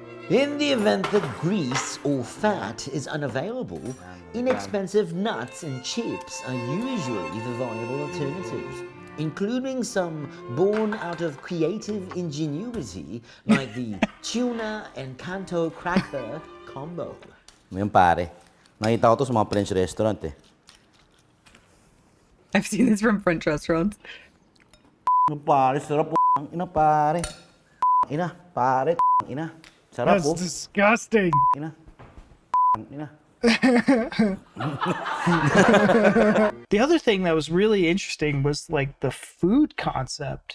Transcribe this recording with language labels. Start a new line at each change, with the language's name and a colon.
English: In the event that grease or fat is unavailable, inexpensive nuts and chips are usually the viable alternatives, including some born out of creative ingenuity like the tuna and canto cracker combo.
Filipino: Ngayon pare, nakita ko to sa mga French restaurant eh.
English: I've seen this from French restaurants.
Filipino: Pare, sarap po. Ina pare. Ina, pare. Ina. Sarap po.
English: That's disgusting.
Filipino: Ina. Ina.
English: The other thing that was really interesting was like the food concept.